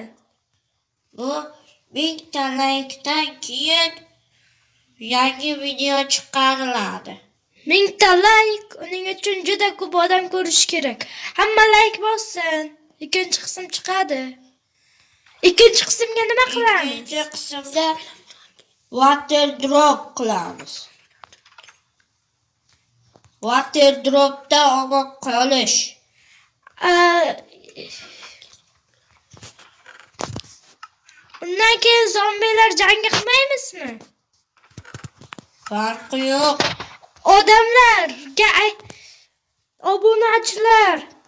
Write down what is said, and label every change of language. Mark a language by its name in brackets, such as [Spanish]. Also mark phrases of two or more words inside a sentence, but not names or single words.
[Uzbek] Bu 1000 ta like'dan keyin yangi video chiqariladi. 1000 ta like, uning uchun juda ko'p odam ko'rish kerak. Hamma like bossin. Ikkinchi qism chiqadi. Ikkinchi qismga nima qilamiz? Ikkinchi qismda [English] water drop [Uzbek] qilamiz. [English] Water dropda [Uzbek] omon qolish. Undan keyin zombilar jangi qilmaymizmi? Farqi yo'q. Odamlarga obunachilar.